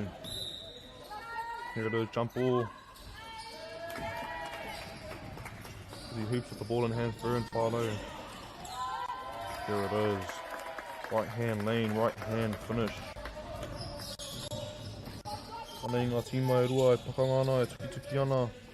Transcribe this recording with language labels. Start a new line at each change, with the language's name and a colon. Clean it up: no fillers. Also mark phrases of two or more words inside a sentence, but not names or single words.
English: Here it is, jump ball. He hoops with the ball in hand, through and whānau. Here it is. Right hand lane, right hand finish.
Māori: Anei ngā tīma e rua, e pakanga ana, e tuki ana.